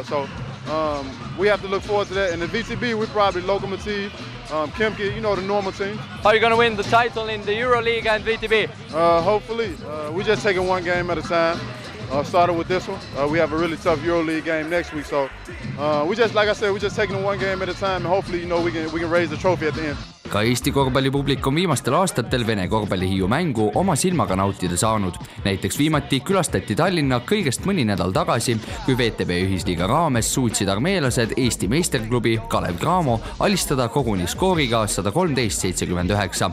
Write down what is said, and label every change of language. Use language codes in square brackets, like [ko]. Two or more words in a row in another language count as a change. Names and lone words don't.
[en] So we have to look forward to that. And in VTB, we're probably Lokomotiv, Kemke, you know, the normal teams. Are you going to win the title in the EuroLeague and VTB? Hopefully. We're just taking one game at a time. Started with this one. We have a really tough EuroLeague game next week. So like I said, we're just taking one game at a time. And hopefully, you know, we can raise the trophy at the end. [et] Ka Eesti korvpallipublik on viimastel aastatel Vene korvpallihiiu mängu oma silmaga nautida saanud. Näiteks viimati külastati Tallinna kõigest mõni nädal tagasi, kui VTB ühisliiga raames suutsid armeelased Eesti meisterklubi Kalev Cramo alistada koguni skooriga 113-79.